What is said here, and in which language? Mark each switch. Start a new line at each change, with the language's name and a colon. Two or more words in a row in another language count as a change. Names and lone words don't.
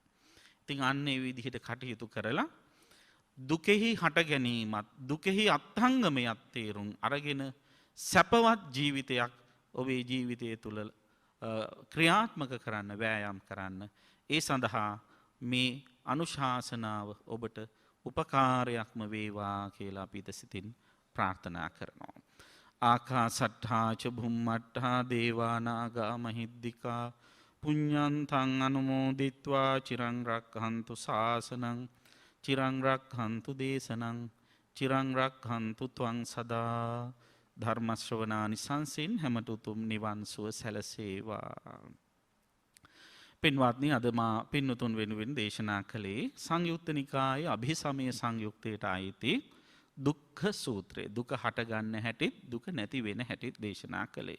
Sinhala: ඉතින් අන්න ඒ විදිහට කටයුතු කරලා දුකෙහි හට ගැනීමත් දුකෙහි අත්ංගමයක් තේරුම් අරගෙන සැපවත් ජීවිතයක් ඔබේ ජීවිතය තුළ ක්‍රියාත්මක කරන්න, වෑයම් කරන්න. ඒ සඳහා මේ අනුශාසනාව ඔබට උපකාරයක්ම වේවා කියලා අපි සිතින් ප්‍රාර්ථනා කරනවා.
Pali: ආකාසට්ඨා ච භුම්මට්ඨා දේවා නාග මහිද්దికා පුඤ්ඤන්තං අනුමෝදිත්වා චිරං රක්ඛන්තු ශාසනං චිරං රක්ඛන්තු දේශනං චිරං රක්ඛන්තු ත්වං සදා
Sinhala: ධර්ම ශ්‍රවණානිසංසින් හැමත උතුම් නිවන් සුව සැලසේවා. පින්වත්නි, අද මා පින්වතුන් වෙනුවෙන් දේශනා කළේ සංයුත්ත නිකායේ අභිසමය සංයුක්තයට අයිති දුක්ඛ සූත්‍රය. දුක හටගන්න හැටිත් දුක නැති වෙන හැටිත් දේශනා කළේ.